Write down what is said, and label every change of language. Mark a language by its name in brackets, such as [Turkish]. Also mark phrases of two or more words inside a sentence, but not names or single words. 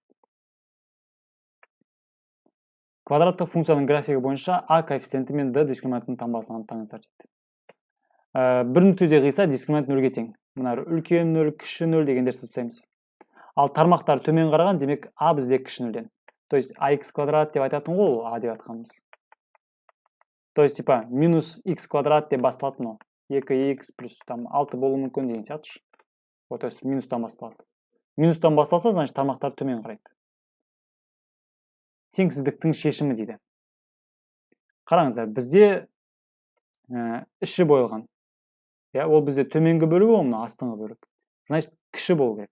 [Kazakh] Квадраттық функцияның графигі бойынша а коэффициенті мен д дискриминанттың таңбасын анықтаңыздар дейді. Бір нүктеде қиса дискриминант 0-ге тең. Мына үлкен 0, кіші 0 дегендер сызып тастаймыз. Ал тармақтар төмен қараған, демек а бізде кіші 0-ден. [Russian] То есть [Kazakh] ax квадрат деп айтатын ғой, а деп атқанымыз. [Russian] То есть типа [Kazakh] минус x квадрат деп басталатын ол. 2x плюс 6 болуы мүмкін деген сияқты. [Russian] Вот, то есть [Kazakh] минустан басталады. Минустан басталса, значит тармақтар төмен қарайды. Теңсіздіктің шешімі дейді. Қараңыздар, бізде іші бойылған. Ол бізде төменгі бөлігі, ол мына астыңғы бөлік. Значит, кіші болу керек.